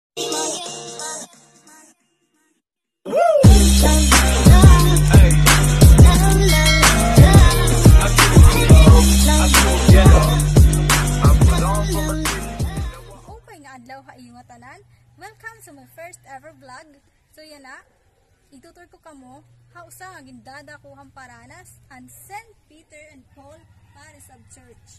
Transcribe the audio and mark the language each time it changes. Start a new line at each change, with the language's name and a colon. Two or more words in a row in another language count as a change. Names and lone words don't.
Waray: Adlaw ha iyo nga tanan.
English: Welcome sa my first ever vlog.
Waray: So yan na, itutur ko kamo hausa nga gindada ko hamparanas and St. Peter and Paul Paris of Church.